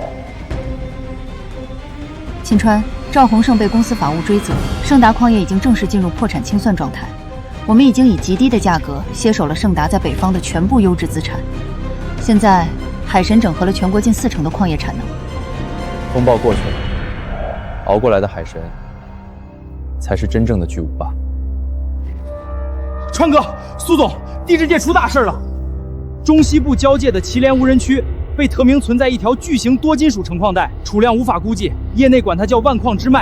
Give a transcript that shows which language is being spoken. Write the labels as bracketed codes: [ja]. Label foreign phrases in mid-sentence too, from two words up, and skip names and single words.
[zh] 秦川，趙洪勝被公司法務追責，盛達礦業已經正式進入破產清算狀態。我們已經以極低的價格攜手了盛達在北方的全部優質資產。現在，海神整合了全國近4成的礦業產能。風暴過去了，熬過來的海神才是真正的巨無霸。川哥，蘇總，地質界出大事了！中西部交界的祁连無人區被特明存在一条巨型多金属成矿带，储量无法估计，业内管它叫万矿之脉。